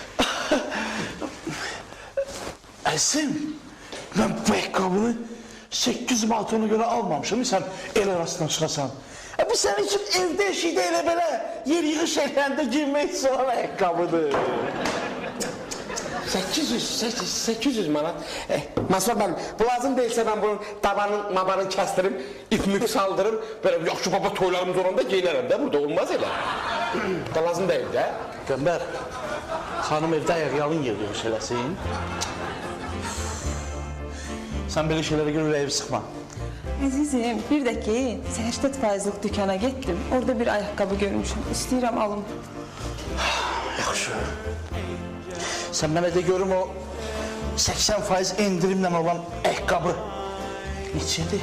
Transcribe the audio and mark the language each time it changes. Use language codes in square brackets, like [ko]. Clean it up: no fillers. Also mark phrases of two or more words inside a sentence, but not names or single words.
[az] Əzim, mən bu ayaqqabını 800 manatına görə almamışım, sən el arasından çıxasan. Bu sənin üçün evdə eşikdə elə belə yer yığış eləyəndə giymək üçün olan ayaqqabıdır. 800 manat. [tr] Mansur ben, bu lazım değilse ben bunun mabanını kestirim, ipimi saldırım, böyle [az] yaxşı baba toylarımız olanda [tr] giyinerim de, burada olmaz öyle. Da lazım değil de. [az] Qəmbər, xanım evdə ayaqyalın yığış eləsin. Sən belə şeylərə görə ürəyimi sıxma. Əzizim, bir də ki, 80%'lik dükkana getdim. Orada bir ayaqqabı görmüşüm. İstəyirəm alım. Yaxşı. Sən mənə də görüm o 80% endirimlə olan ayaqqabı neçədir?